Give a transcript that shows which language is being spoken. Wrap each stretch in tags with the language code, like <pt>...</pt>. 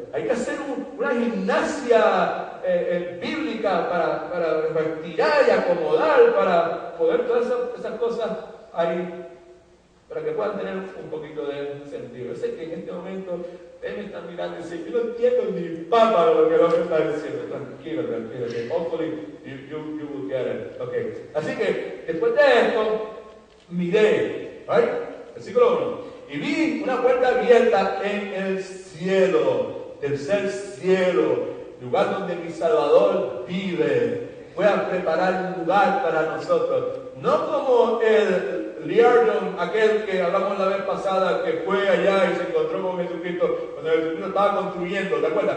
<es>Hay que hacer una gimnasia bíblica para retirar y acomodar, para poder todas esas cosas ahí, para que puedan tener un poquito de sentido. Yo sé que en este momento ustedes me están mirando y dicen, yo no entiendo ni papa lo que el hombre está diciendo. Tranquilo, que</es> <en>hopefully you will get it. Okay.</en> <es>Así que, después de esto, miré, right? Versículo 1. Y vi una puerta abierta en el cielo, tercer cielo, lugar donde mi Salvador vive. Voy a preparar un lugar para nosotros. No como el Liardon, aquel que hablamos la vez pasada, que fue allá y se encontró con Jesucristo, cuando Jesucristo estaba construyendo, ¿te acuerdas?</es>